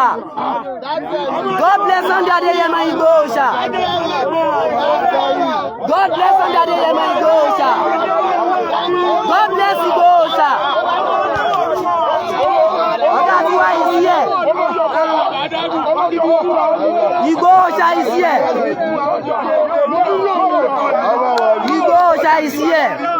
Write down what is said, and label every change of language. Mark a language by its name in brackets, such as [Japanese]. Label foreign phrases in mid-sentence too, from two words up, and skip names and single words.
[English] God bless Sunday Adeyemo Igbo Òòṣà. God bless Sunday Adeyemo Igbo Òòṣà. God bless Igbo Òòṣà. [Yoruba] Ọ̀gá tiwa [English] is here. Igbo Òòṣà is here. Igbo Òòṣà is here.